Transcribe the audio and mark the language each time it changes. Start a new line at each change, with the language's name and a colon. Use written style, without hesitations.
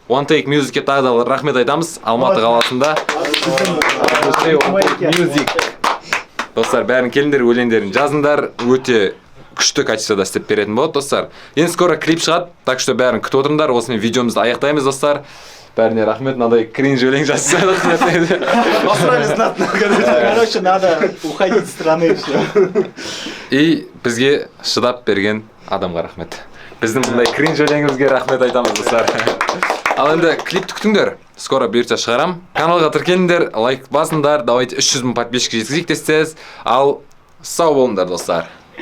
Kazakh: One Take Music'ке тағы да рахмет айтамыз. Алматы қаласында. Достар, бәрін келіңдер, өлеңдерін жазыңдар. Өте күшті качествода істеп беретін болады, достар. Енді скоро клип шығады,
Russian: так что
Kazakh: бәрін күтіп отырыңдар. Осымен видеомызды аяқтаймыз, достар. Бәріне рахмет, мынадай кринж өлең жазса.
Russian: Посрали знатно. Короче, надо уходить с страны все. И
Kazakh: бізге шыдап берген адамға рахмет. Біздің бұндай кринж өлеңімізге рахмет айтамыз, достар. Ал енді клипті күтіңдер. Скоро бұйыртса шығарам. Каналға тіркеліңдер, лайк басыңдар.
Russian: Давайте
Kazakh: 300 000 подписчик жеткізейік десеңіз. Ал сау болыңдар, достар.